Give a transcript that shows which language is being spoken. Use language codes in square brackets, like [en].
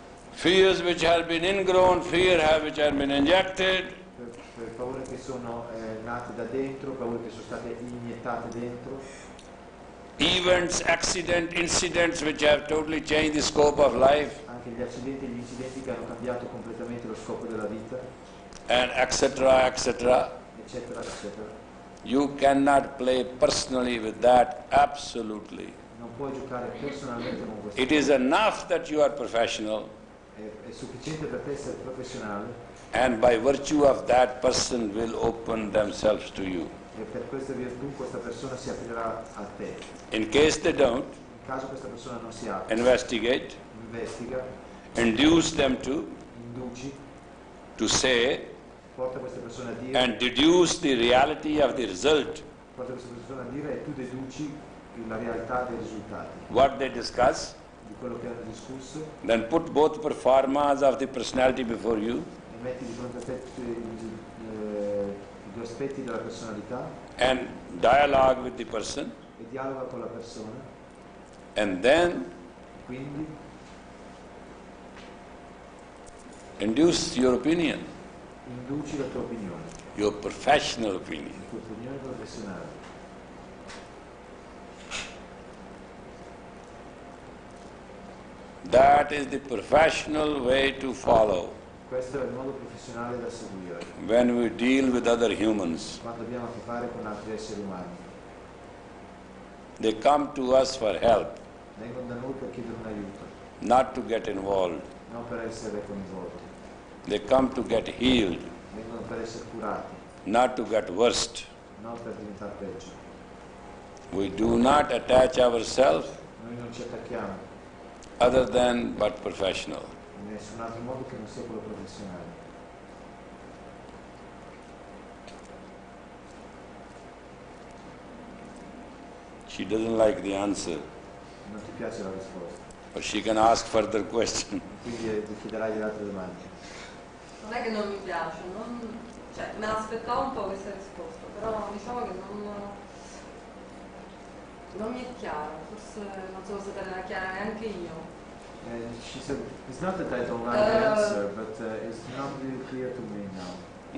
[en] fears which have been ingrown, which have been injected, [it] per paure che sono nate da dentro, paure che sono state iniettate dentro, [en] events, incidents which have totally changed the scope of life, [it] anche gli accidenti e gli incidenti che hanno cambiato completamente lo scopo della vita, [en] and etc., [it] eccetera, eccetera. [en] You cannot play personally with that, absolutely. [it] Non puoi giocare personalmente con questo. [en] It is enough that you are professional, [it] È sufficiente per te essere professionale [en] and by virtue of that, person will open themselves to you. [it] e per questa virtù questa persona si aprirà a te. [en] In case they don't, [it] In caso questa persona non si apre, [en] investigate, [it] investiga, [en] induce them to [it] induci, [en] say [it] porta queste persone a dire, [en] and deduce the reality of the result [it] porta queste persone a dire e tu deduci la realtà dei risultati, [en] what they discuss, [it] di quello che hanno discusso, [en] then put both performas of the personality before you [it] e metti di fronte a te i due aspetti della personalità [en] and dialogue with the person, [it] e dialoga con la persona, [en] and then [it] quindi [en] induce your opinion, [it] induci la tua opinione, [en] your professional opinion. [it] la tua opinione professionale. [en] That is the professional way to follow [it] Questo è il modo professionale da seguire [en] when we deal with other humans. [it] quando abbiamo a che fare con altri esseri umani. [en] They come to us for help, [it] Vengono da noi per chiedere un aiuto, [en] not to get involved. [it] non per essere coinvolti. [en] They come to get healed, [it] Vengono per essere curati, [en] not to get worse. [it] non per diventare peggio. [en] We do not attach ourselves [it] Noi non ci attacchiamo [en] other than but professional. [it] in nessun altro modo che non sia quello professionale. [en] She doesn't like the answer, [it] Non ti piace la risposta, [en] but she can ask further questions. [it] quindi ti chiederai delle altre domande. Non è che non mi piace, cioè me l'aspettavo un po' questa risposta, però diciamo che non mi è chiaro, forse non sono stata chiara neanche io. [en] She said, it's not that I don't like the answer, but it's not really clear to me now.